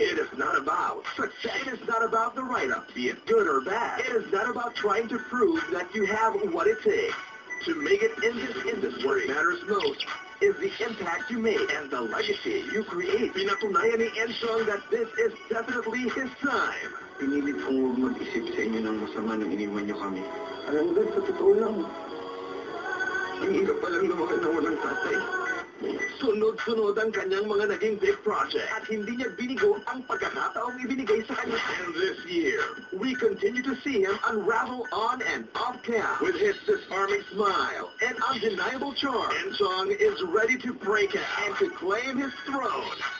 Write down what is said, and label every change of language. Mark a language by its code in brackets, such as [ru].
[en] It is not about success. It is not about the write-up, be it good or bad. It is not about trying to prove that you have what it takes to make it in this industry. What matters most is the impact you make and the legacy you create. [tl] Pinatunayan ni [en] Enchong that this is definitely his time. [tl] Pinilit kong huwag mag-isip sa inyo ng masama nang iniwan niyo kami. Alam mo ba, sa totoo lang, ang hirap palang lumaki na walang tatay. Sunod-sunod ang kanyang mga naging big project at hindi niya binigo ang pagkakataong ibinigay sa kanya. [en] And this year, we continue to see him unravel on and off camp with his disarming smile and undeniable charm. Enchong is ready to break out and to claim his throne.